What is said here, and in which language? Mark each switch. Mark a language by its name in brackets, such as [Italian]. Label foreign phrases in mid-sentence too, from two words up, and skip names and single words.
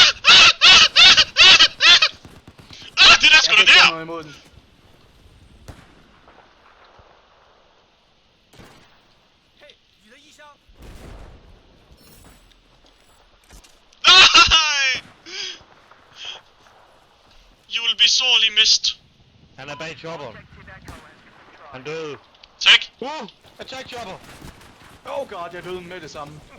[Danish] Det der sgu da Jeg kan ikke gøre der. noget imod den. Nej. [English] You will be sorely missed. [Danish] Han er bag chopperen. Han døde. Tech. [English] Attack chopper. Oh god, [Danish] jeg døde med det samme.